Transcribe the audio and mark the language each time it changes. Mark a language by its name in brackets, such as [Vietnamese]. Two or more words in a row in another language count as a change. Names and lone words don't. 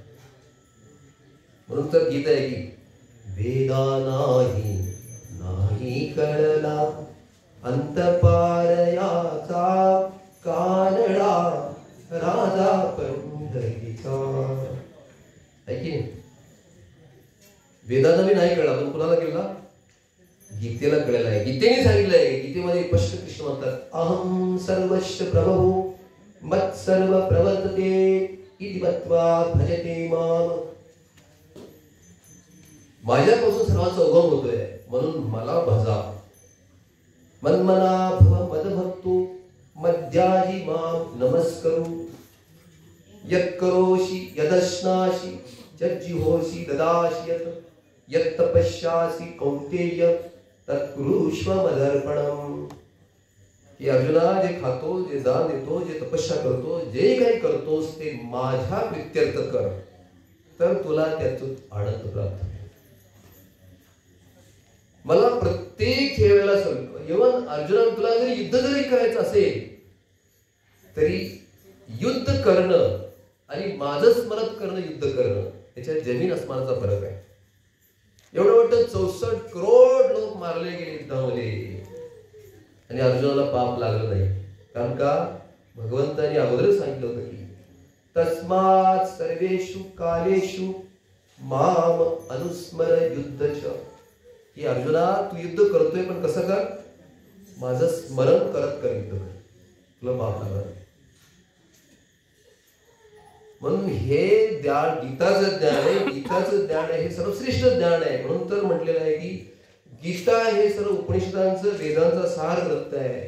[Marathi] म्हणून तर गीता आहे की वेदा नाही कळला अंतपार याचा कानडा राजा पंढरीचा. आहे की नाही? वेदांना मी नाही कळला, पण कुणाला कळला? गीतेला कळलेला आहे. गीतेने सांगितलंय, गीतेमध्ये स्पष्ट कृष्ण म्हणतात, [Sanskrit] अहम सर्वस्य प्रभो मत सर्व प्रवर्तते इति मत्वा भजते माम. [Marathi] माझ्यापासून सर्वांचा उगम होतोय, म्हणून मला भजा. [Sanskrit] मन्मना भव मदभक्तो मद्याजी माम नमस्करू. यत्करोषि यदश्नासि यज्जिहोषि ददासि यत्तपस्यासि कौन्तेय तत्कुरुष्व मदर्पणम. [Marathi] की अर्जुना, जे खातो, जे दान देतो, जे तपस्या करतो, जे काही करतोस ते माझ्या प्रित्यर्थ कर, तर तुला त्यातून आनंद प्राप्त होईल. मला प्रत्येक वेळेला इव्हन अर्जुना, तुला जरी युद्ध जरी करायचं असेल तरी युद्ध करणं आणि माझं स्मरण करणं, युद्ध करणं, याच्यात जमीन अस्मानाचा फरक आहे. एवढं वाटतं 64 करोड लोक मारले गेले युद्धामध्ये आणि अर्जुनाला पाप लागलं नाही. कारण का? भगवंतांनी अगोदरच सांगितलं होतं की [Sanskrit] तस्मात् सर्वेषु कालेषु माम अनुस्मर युद्धच. [Marathi] की अर्जुना, तू युद्ध करतोय पण कसं कर? माझं स्मरण करत कर युद्ध कर, तुला पाप लागणार. म्हणून हे ज्ञान गीताचं ज्ञान आहे, गीताचं ज्ञान आहे, हे सर्वश्रेष्ठ ज्ञान आहे. म्हणून तर म्हटलेलं आहे की गीता हे सर्व उपनिषदांचं, वेदांचा सार ग्रंथ आहे.